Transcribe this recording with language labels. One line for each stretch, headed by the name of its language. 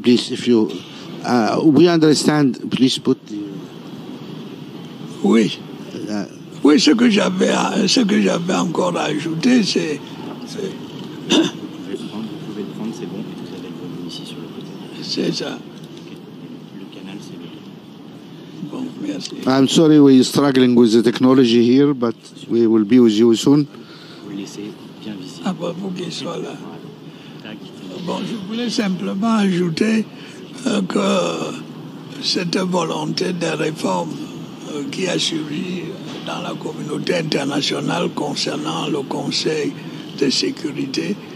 English: Please, if you, we understand, please put.
French: Oui. Oui, ce que j'avais encore à ajouter, c'est. Vous pouvez le prendre, c'est bon. Vous avez le volume ici sur le côté. C'est ça. Le canal, c'est le. Bon, merci.
English: I'm sorry we're struggling with the technology here, but we will be with you soon.
French: Vous le laissez bien visible. Ah, bah, vous qui soyez là. Bon, je voulais simplement ajouter que cette volonté de réforme qui a suivi dans la communauté internationale concernant le Conseil de sécurité.